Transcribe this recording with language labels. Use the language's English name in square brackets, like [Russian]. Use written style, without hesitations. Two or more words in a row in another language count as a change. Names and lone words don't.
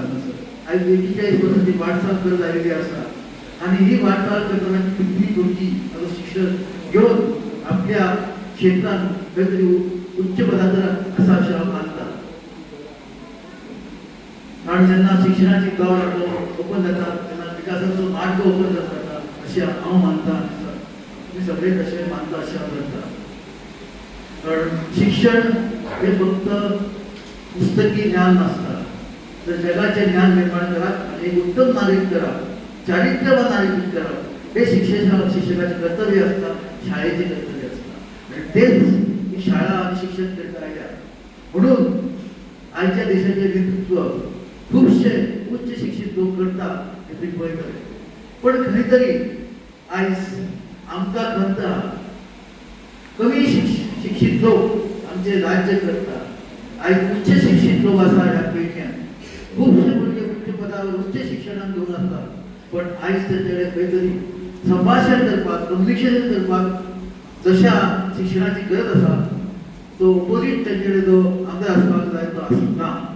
[Konkani] आज 41% वाटचाल करत आलेली आसा आणि ही वाटचाल करताना कितली भुरगीं आता शिक्षण घेऊन आपल्या क्षेत्रात काहीतरी उच्च पदाचेर आसा अशें हांव मानता. कारण जेन्ना शिक्षणाची गांव ओपन जाता तेन्ना विकासाचो मार्ग ओपन जाता अशें हांव मानता. तुम्ही सगळे तशें मानता अशें हांव करता. कारण शिक्षण हे फक्त पुस्तकी ज्ञान नसता, तर जगाचे ज्ञान निर्माण करप आणि एक उत्तम नागरिक करप, चारित्र्यवान नागरिक करप हे शिक्षकाचे कर्तव्य असता, शाळेचे कर्तव्य असता. आणि तेच ही शाळा आणि शिक्षण करीत आयल्या. म्हणून आजच्या देशाचे नेतृत्व खूपशे उच्च शिक्षित लोक करतात हे तुम्ही पळयतले. पण खरी तरी आज आमकां खंत कमी शिक्षित लोक आमचे राज्य करतात. आज उच्च शिक्षित लोक आसा ह्या पिळग्यान खूपशे भुरगे उच्च पदावर उच्च शिक्षणाक घेऊन असतात. पण आयज तेंचे खंय संभाषण करपाक कम्युनिकेशन करपाक जशा शिक्षणाची गरज आसा तो ऑपोजीट तेंचे जो आमदार आसपाक जाय तो आसना.